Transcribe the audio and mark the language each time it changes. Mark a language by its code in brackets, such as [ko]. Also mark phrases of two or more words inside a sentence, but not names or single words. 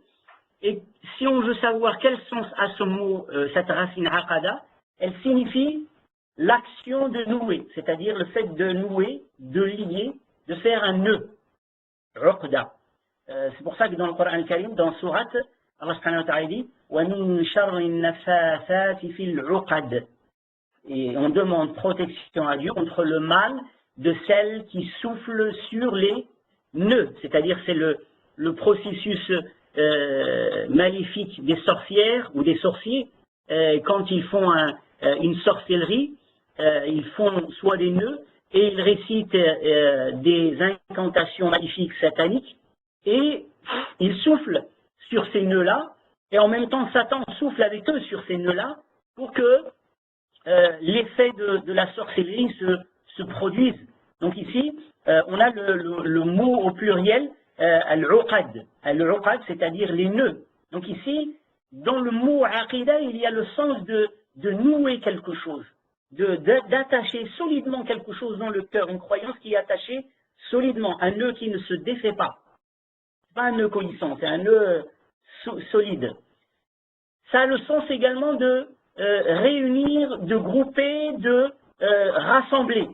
[fr] Et si on veut savoir quel sens a ce mot, cette racine aqada, elle signifie l'action de nouer, c'est-à-dire le fait de nouer, de lier, de faire un nœud. Uqda. C'est pour ça que dans le Coran al-Karim, dans Sourate, [ar] الله سبحانه وتعالى dit ومن شر النفاثات في العقد. [fr] Et on demande protection à Dieu contre le mal de celles qui soufflent sur les nœuds, c'est-à-dire c'est le processus maléfique des sorcières ou des sorciers. Quand ils font une sorcellerie, ils font soit des nœuds et ils récitent des incantations maléfiques sataniques et ils soufflent sur ces nœuds-là et en même temps Satan souffle avec eux sur ces nœuds-là pour que l'effet de la sorcellerie se produise. Donc ici, on a le mot au pluriel, al-uqad. Al-uqad, c'est-à-dire les nœuds. Donc ici, dans le mot aqida, il y a le sens de nouer quelque chose, d'attacher solidement quelque chose dans le cœur, une croyance qui est attachée solidement, un nœud qui ne se défait pas. C'est pas un nœud cohissant, c'est un nœud solide. Ça a le sens également de réunir, de grouper, de rassembler.